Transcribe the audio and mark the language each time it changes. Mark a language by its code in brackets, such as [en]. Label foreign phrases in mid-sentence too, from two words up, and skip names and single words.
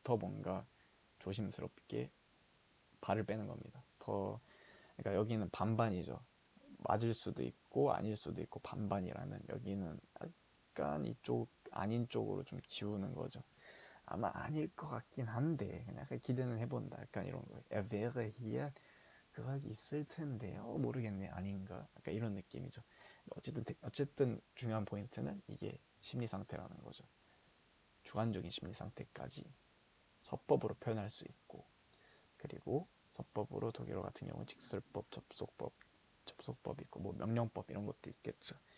[ko] 더 뭔가 조심스럽게 발을 빼는 겁니다. 더 그러니까 여기는 반반이죠. 맞을 수도 있고 아닐 수도 있고 반반이라면 여기는 약간 이쪽 아닌 쪽으로 좀 기우는 거죠. 아마 아닐 것 같긴 한데 그냥 약간 기대는 해본다. 약간 이런 거예요. [de] Er wäre hier [ko] 그가 있을 텐데요. 모르겠네. 아닌가? 약간 이런 느낌이죠. 어쨌든 중요한 포인트는 이게 심리 상태라는 거죠. 주관적인 심리 상태까지 서법으로 표현할 수 있고 그리고 서법으로 독일어 같은 경우 직설법, 접속법 있고 뭐 명령법 이런 것도 있겠죠.